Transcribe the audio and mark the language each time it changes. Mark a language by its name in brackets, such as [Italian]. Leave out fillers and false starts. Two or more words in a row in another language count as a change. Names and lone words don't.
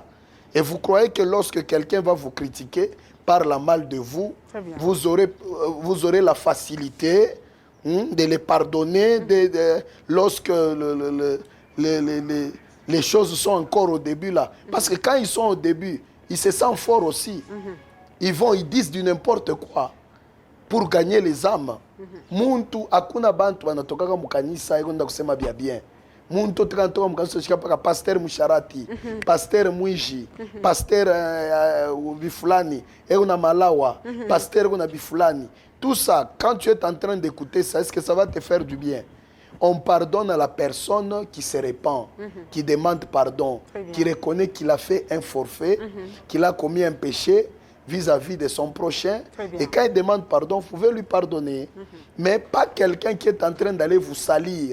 [French] Et vous croyez que lorsque quelqu'un va vous critiquer, parle mal de vous, vous aurez la facilité de les pardonner lorsque les choses sont encore au début là. Parce que quand ils sont au début, ils se sentent forts aussi. Ils disent du n'importe quoi pour gagner les âmes. [Swahili] Muntu akuna bantu wanatokaka mukanisa iko nda kusema bien. Muntu tukantoka mukanisa shika paka pasteur Musharati, pasteur Mwiji, pasteur Bifulani, eko na Malawa, pasteur eko na Bifulani. [French] Tout ça, quand tu es en train d'écouter ça, est-ce que ça va te faire du bien? On pardonne à la personne qui se répand, qui demande pardon, qui reconnaît qu'il a fait un forfait, qu'il a commis un péché vis-à-vis de son prochain. Et quand il demande pardon, vous pouvez lui pardonner. Mais pas quelqu'un qui est en train d'aller vous salir.